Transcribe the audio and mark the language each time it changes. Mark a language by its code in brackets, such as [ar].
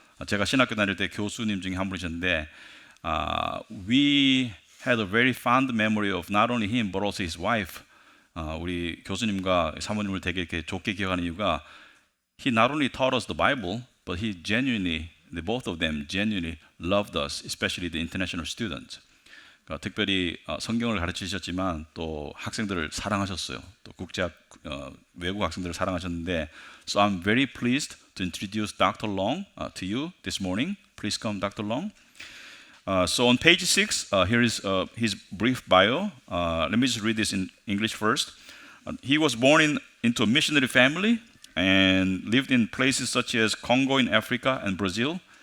[ko] 제가 신학교 다닐 때 교수님 중에 한 분이셨는데, [en] we had a very fond memory of not only him but also his wife. [ko] 우리 교수님과 사모님을 되게 이렇게 좋게 기억하는 이유가 [en] he not only taught us the Bible, but both of them genuinely loved us, especially the international students. [ko] 그러니까 특별히 성경을 가르치셨지만 또 학생들을 사랑하셨어요. 또 외국 학생들을 사랑하셨는데, [en] so I'm very pleased to introduce Dr. Long to you this morning. Please come, Dr. Long. So on page 6, here is his brief bio. Let me just read this in English first. He was born into a missionary family and lived in places such as Congo in Africa and Brazil.